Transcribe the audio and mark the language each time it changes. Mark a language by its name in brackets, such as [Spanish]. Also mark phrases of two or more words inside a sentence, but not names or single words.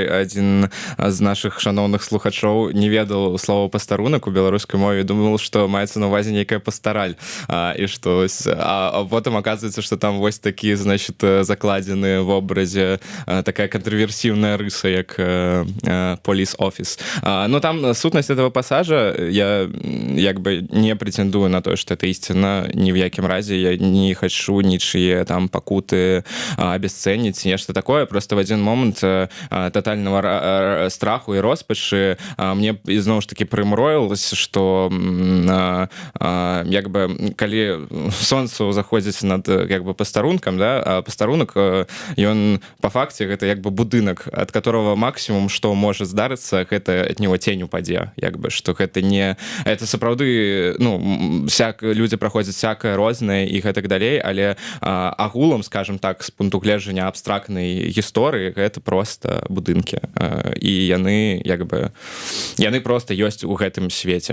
[Belarusian] Адзін з нашых шаноўных слухачоў не ведаў слова пастарунак у беларускай мове, думал, што маецца на увазе нейкая пастараль. І што а потым аказваецца, што там вось такі, значит, закладзены в образе такая контроверсіўная рыса, як [English] police office. [Belarusian] Но там сутнасць этого пассажа, я як бы не претендую на то, што это істина, ні в якім разе. Я не хочу нічые там пакуты абясцэніць, нешта такое. Просто [Russian] в один момент тотального [Belarusian] страху і роспачы мне ізноў ж таки прымроілася, што як бы калі сонцу заходзіць над як бы пастарункам, да, пастарунак, ён по факце гэта як бы будынак, ад [Russian] которого максимум, [Belarusian] што можа здарыцца, гэта ад него тень упадзе, як бы, што гэта не... Это сапраўды, ну, людзі праходзяць всякае рознае і гэтак далей, але агулам, скажем так, з пункту гледжання абстрактнай гісторыі, гэта просто будынкі. І яны, як бы, яны просто ёсць у гэтым свеце.